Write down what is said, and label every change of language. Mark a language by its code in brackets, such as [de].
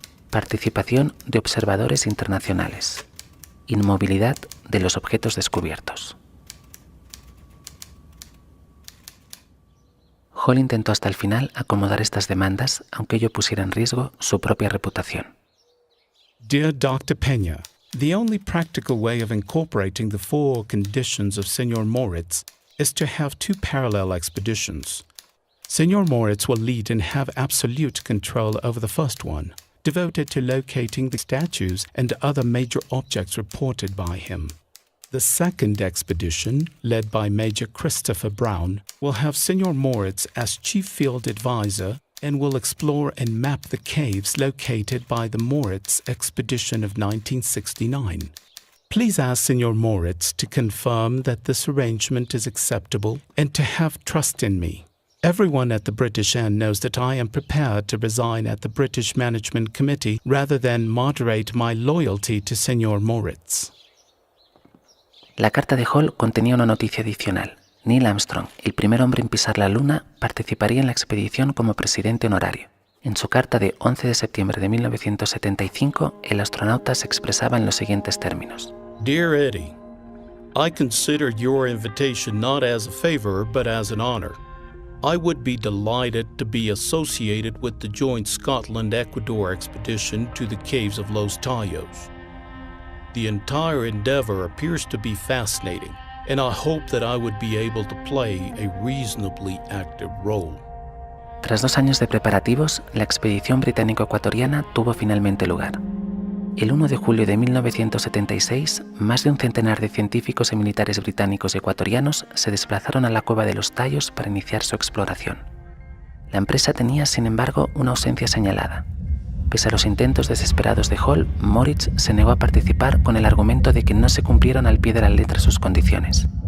[es] Participación de observadores internacionales. Inmovilidad de los objetos descubiertos. Hall intentó hasta el final acomodar estas demandas, aunque ello pusiera en riesgo su propia reputación. [en] Dear Dr. Peña, the only practical way of incorporating the 4 conditions of Senor Moritz is to have 2 parallel expeditions. Senor Moritz will lead and have absolute control over the first one, devoted to locating the statues and other major objects reported by him. The second expedition, led by Major Christopher Brown, will have Senor Moritz as chief field advisor and will explore and map the caves located by the Moritz expedition of 1969. Please ask Senor Moritz to confirm that this arrangement is acceptable and to have trust in me. Everyone at the British end knows that I am prepared to resign at the British Management Committee rather than moderate my loyalty to Senor Moritz. [es] La carta de Hall contenía una noticia adicional. Neil Armstrong, el primer hombre en pisar la Luna, participaría en la expedición como presidente honorario. En su carta de 11 de septiembre de 1975, el astronauta se expresaba en los siguientes términos. [en] Dear Eddie, I consider your invitation not as a favor but as an honor. I would be delighted to be associated with the joint Scotland-Ecuador expedition to the caves of Los Tallos. The entire endeavor appears to be fascinating, and I hope that I would be able to play a reasonably active role. [es] Tras 2 años de preparativos, la expedición británico-ecuatoriana tuvo finalmente lugar. El 1 de julio de 1976, más de un centenar de científicos y militares británicos y ecuatorianos se desplazaron a la cueva de Los Tallos para iniciar su exploración. La empresa tenía, sin embargo, una ausencia señalada. Pese a los intentos desesperados de Hall, Moritz se negó a participar con el argumento de que no se cumplieron al pie de la letra sus condiciones.